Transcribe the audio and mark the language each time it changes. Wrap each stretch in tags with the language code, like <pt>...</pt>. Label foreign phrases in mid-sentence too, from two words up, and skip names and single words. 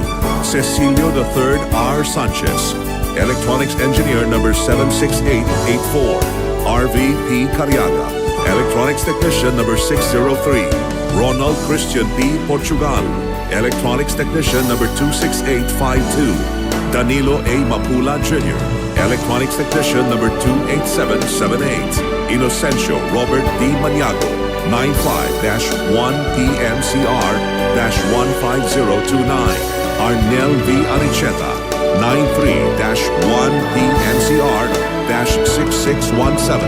<en>Cecilio III R. Sanchez, Electronics Engineer number 76884. RVP Cariaga, Electronics Technician number 603. Ronald Christian P. Portugal, Electronics Technician number 26852. Danilo A. Mapula Jr., Electronics Technician number 28778. Inocencio Robert D. Maniago, 95-1PMCR-15029. Arnel V. Aricheta, 93-1PNCR-6617.</en>